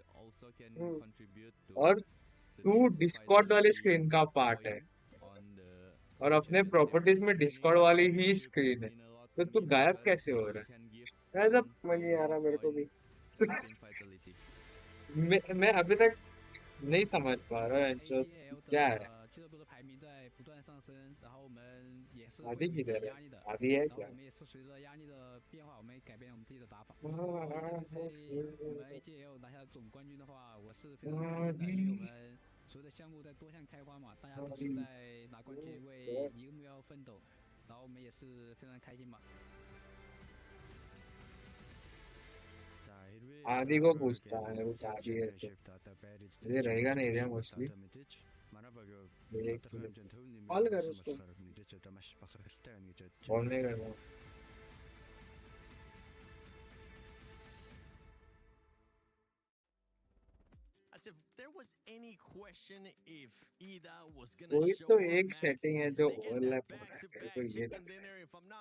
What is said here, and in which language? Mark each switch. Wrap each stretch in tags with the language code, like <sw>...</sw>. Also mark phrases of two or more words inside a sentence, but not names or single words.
<hi>और तू डिस्कॉर्ड वाली स्क्रीन का पार्ट है, और अपने प्रॉपर्टीज में डिस्कॉर्ड वाली ही स्क्रीन है, तो तू गायब कैसे हो रहा है? मतलब समझ नहीं आ रहा मेरे को भी। मैं अभी तक नहीं समझ पा रहा है जो क्या है।</hi> <zh>俱乐部的排名在不断上升，然后我们也是</zh> <hi>आदि</hi> <zh>会</zh> <hi>किधर</hi> <zh>有</zh> <hi>है?</hi> <zh>压力的，</zh> <hi>आदि है</hi> <zh>然后</zh> <hi>क्या?</hi> <zh>我们也是随着压力的变化，我们改变我们自己的打法。然后 EWC 我们 AJ 也有拿下总冠军的话，我是非常开心的，因为我们所有的项目在多项开花嘛，大家都是在拿冠军为一个目标奋斗，然后我们也是非常开心嘛。</zh> <hi>आदि को पूछता है, वो आदि है तो ये रहेगा नहीं रे मोस्टली। कॉल कर उसको। कॉल नहीं कर रहा। कोई तो एक सेटिंग है जो ओवरलैप हो रहा है, मेरे को ये लग रहा है।</hi>